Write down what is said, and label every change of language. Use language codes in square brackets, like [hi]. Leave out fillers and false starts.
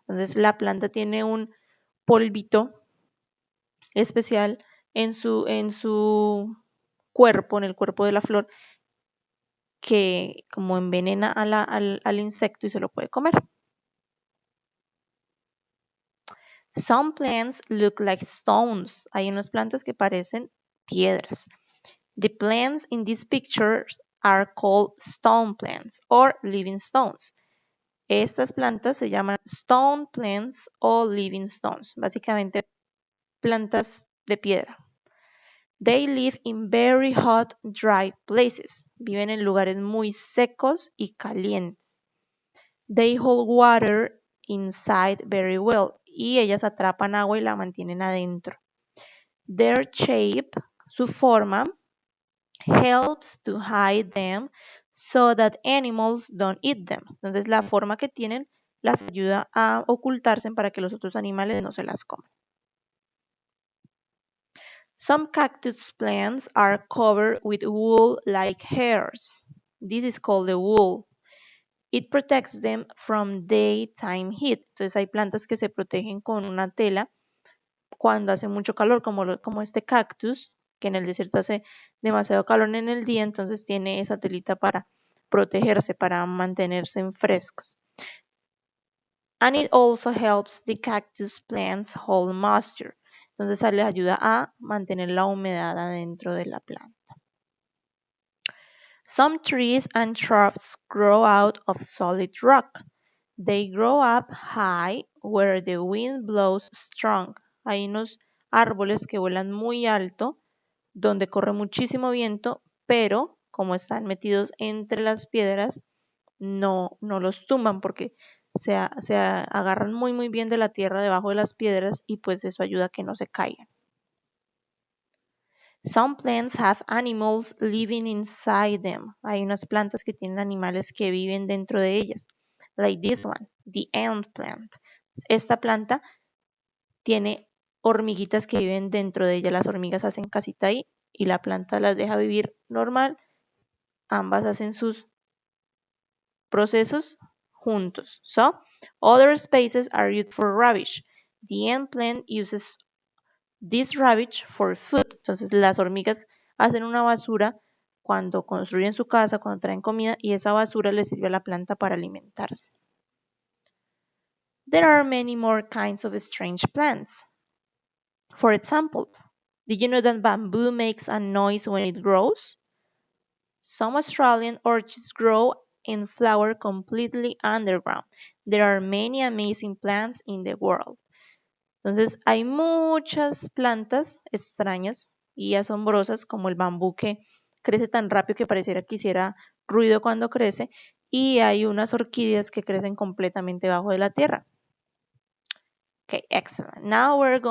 [es] Entonces la planta tiene un polvito especial en su cuerpo, en el cuerpo de la flor, que como envenena al insecto y se lo puede comer. [en] Some plants look like stones. [es] Hay unas plantas que parecen piedras. [en] The plants in these pictures are called stone plants or living stones. [es] Estas plantas se llaman [en] stone plants [es] o [en] living stones, [es] básicamente plantas de piedra. [en] They live in very hot, dry places. [es] Viven en lugares muy secos y calientes. [en] They hold water inside very well. [es] Y ellas atrapan agua y la mantienen adentro. [en] Their shape, [es] su forma, [en] helps to hide them so that animals don't eat them. [es] Entonces la forma que tienen las ayuda a ocultarse para que los otros animales no se las coman. [en] Some cactus plants are covered with wool like hairs. This is called the wool. It protects them from daytime heat. [es] Entonces hay plantas que se protegen con una tela cuando hace mucho calor, como este cactus, que en el desierto hace demasiado calor en el día, entonces tiene esa telita para protegerse, para mantenerse frescos. [en] And it also helps the cactus plants hold moisture. [es] Entonces les ayuda a mantener la humedad adentro de la planta. [en] Some trees and shrubs grow out of solid rock. They grow up high where the wind blows strong. [es] Hay unos árboles que vuelan muy alto, donde corre muchísimo viento, pero como están metidos entre las piedras, no los tumban porque se agarran muy bien de la tierra debajo de las piedras y pues eso ayuda a que no se caigan. [en] Some plants have animals living inside them. [es] Hay unas plantas que tienen animales que viven dentro de ellas. [en] Like this one, the ant plant. [es] Esta planta tiene hormiguitas que viven dentro de ella. Las hormigas hacen casita ahí y la planta las deja vivir normal. Ambas hacen sus procesos juntos. [en] So, other spaces are used for rubbish. The ant plant uses this rubbish for food. [es] Entonces las hormigas hacen una basura cuando construyen su casa, cuando traen comida y esa basura les sirve a la planta para alimentarse. [en] There are many more kinds of strange plants. For example, did you know that bamboo makes a noise when it grows? Some Australian orchids grow and flower completely underground. There are many amazing plants in the world. [es] Entonces hay muchas plantas extrañas y asombrosas como el bambú que crece tan rápido que pareciera que hiciera ruido cuando crece y hay unas orquídeas que crecen completamente bajo de la tierra. [en] Okay, excellent. Now we're going